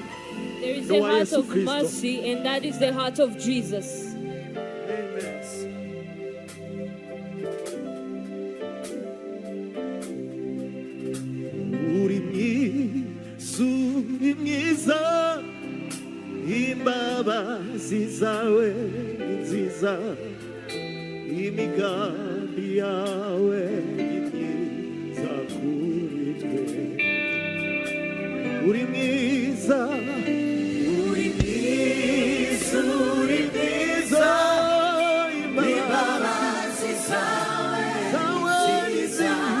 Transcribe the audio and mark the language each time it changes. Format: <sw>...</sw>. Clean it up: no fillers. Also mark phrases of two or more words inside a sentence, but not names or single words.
<en>There is No, a heart Yesu of Kristo. mercy, and that is the heart of Jesus.</en> <ko>우리 예수님</ko> <rw>mwiza imbabazi zawe ni nziza imigambi yawe ni myiza kuri twe uri mwiza uri mwiza uri mwiza imbabazi zawe ni nziza</rw>